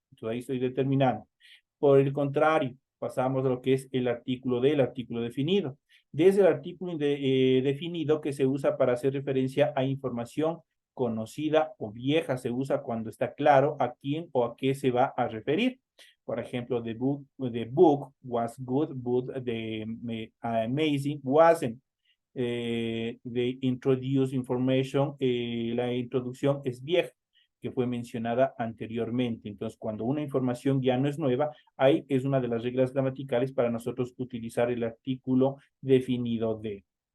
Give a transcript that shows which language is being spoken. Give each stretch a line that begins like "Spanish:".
Spanish: Entonces ahí estoy determinando. Por el contrario, pasamos a lo que es el artículo del artículo definido. Desde el artículo definido que se usa para hacer referencia a información conocida o vieja, se usa cuando está claro a quién o a qué se va a referir. Por ejemplo,
English: the book was good, but the amazing wasn't. The introduced information,
Spanish: la introducción es vieja, que fue mencionada anteriormente. Entonces, cuando una información ya no es nueva, ahí es una de las reglas gramaticales para nosotros utilizar el artículo definido de.